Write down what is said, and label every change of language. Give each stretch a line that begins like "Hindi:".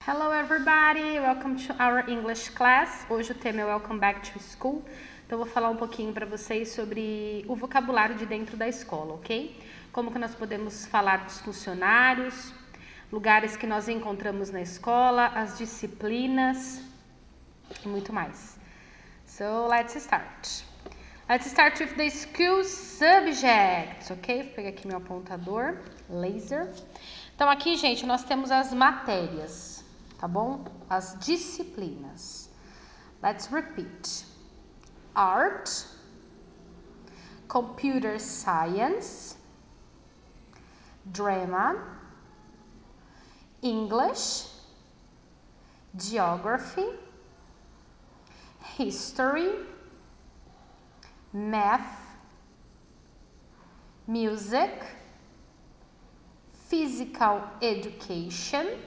English: Hello everybody, welcome to our English class.
Portuguese: Hoje o tema é
English: Welcome Back to School.
Portuguese: Então eu vou falar um pouquinho para vocês sobre o vocabulário de dentro da escola, ok? Como que nós podemos falar dos funcionários, lugares que nós encontramos na escola, as disciplinas e muito mais.
English: So let's start. Let's start with the school subjects, ok?
Portuguese: Vou pegar aqui meu apontador, laser. Então aqui, gente, nós temos as matérias, tá bom? As disciplinas.
English: Let's repeat. Art, Computer Science, Drama, English, Geography, History, Math, Music, Physical Education,